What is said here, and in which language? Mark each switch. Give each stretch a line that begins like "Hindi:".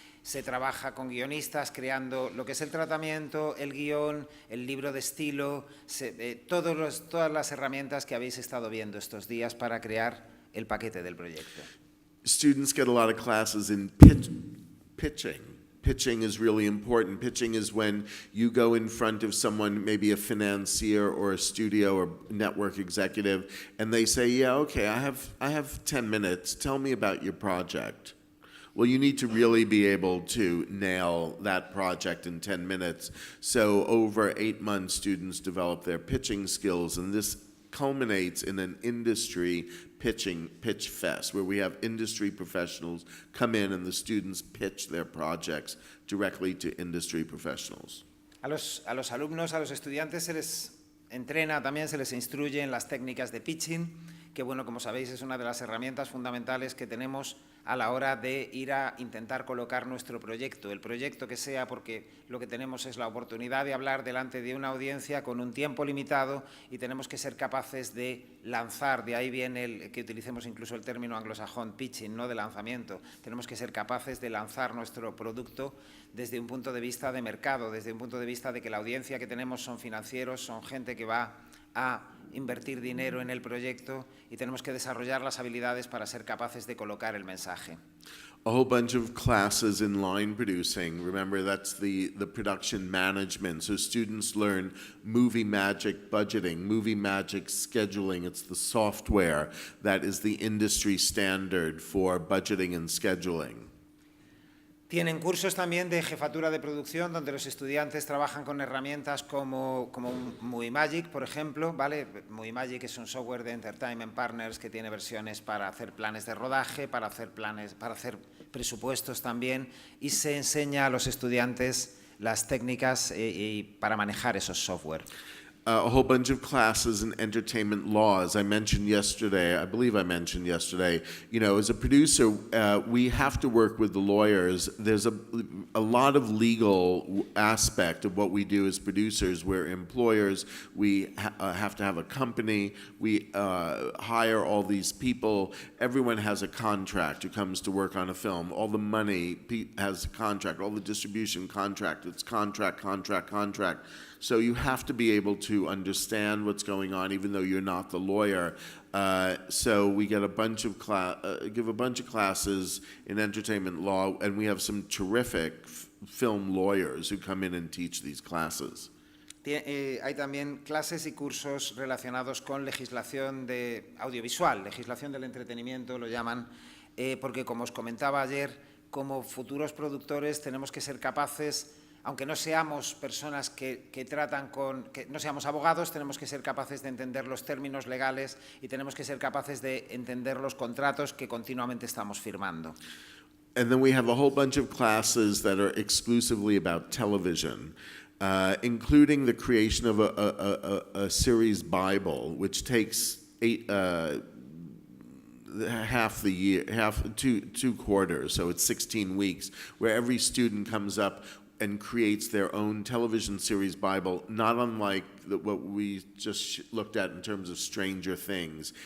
Spanish: Se trabaja con guionistas creando lo que es el tratamiento, el guión, el libro de estilo, todas las herramientas que habéis estado viendo estos días para crear el paquete del proyecto.
English: Students get a lot of classes in pitching, pitching is really important. Pitching is when you go in front of someone, maybe a financier or a studio or network executive, and they say, yeah, okay, I have 10 minutes. Tell me about your project. Well, you need to really be able to nail that project in 10 minutes. So over 8 months, students develop their pitching skills, and this culminates in an industry pitch fest, where we have industry professionals come in and the students pitch their projects directly to industry professionals.
Spanish: A los alumnos, a los estudiantes se les entrena, también se les instruye en las técnicas de pitching, que bueno, como sabéis, es una de las herramientas fundamentales que tenemos a la hora de ir a intentar colocar nuestro proyecto, el proyecto que sea, porque lo que tenemos es la oportunidad de hablar delante de una audiencia con un tiempo limitado y tenemos que ser capaces de lanzar, de ahí viene el que utilicemos incluso el término anglosajón pitching, no de lanzamiento. Tenemos que ser capaces de lanzar nuestro producto desde un punto de vista de mercado, desde un punto de vista de que la audiencia que tenemos son financieros, son gente que va a invertir dinero en el proyecto y tenemos que desarrollar las habilidades para ser capaces de colocar el mensaje.
English: A whole bunch of classes in line producing. Remember, that's the production management. So students learn movie magic budgeting, movie magic scheduling. It's the software that is the industry standard for budgeting and scheduling.
Spanish: Tienen cursos también de jefatura de producción, donde los estudiantes trabajan con herramientas como Movie Magic, por ejemplo, ¿vale? Movie Magic es un software de Entertainment Partners que tiene versiones para hacer planes de rodaje, para hacer presupuestos también, y se enseña a los estudiantes las técnicas para manejar esos software.
English: A whole bunch of classes in entertainment laws. I mentioned yesterday, I believe I mentioned yesterday, you know, as a producer, we have to work with the lawyers. There's a lot of legal aspect of what we do as producers. We're employers, we have to have a company, we hire all these people. Everyone has a contract who comes to work on a film. All the money has a contract, all the distribution contract, it's contract. So you have to be able to understand what's going on, even though you're not the lawyer. So we get give a bunch of classes in entertainment law, and we have some terrific film lawyers who come in and teach these classes.
Spanish: Hay también clases y cursos relacionados con legislación de audiovisual, legislación del entretenimiento, lo llaman, porque como os comentaba ayer, como futuros productores tenemos que ser capaces, aunque no seamos personas que no seamos abogados, tenemos que ser capaces de entender los términos legales y tenemos que ser capaces de entender los contratos que continuamente estamos firmando.
English: And then we have a whole bunch of classes that are exclusively about television, including the creation of a series Bible, which takes half the year, two quarters, so it's 16 weeks, where every student comes up and creates their own television series Bible, not unlike what we just looked at in terms of Stranger Things.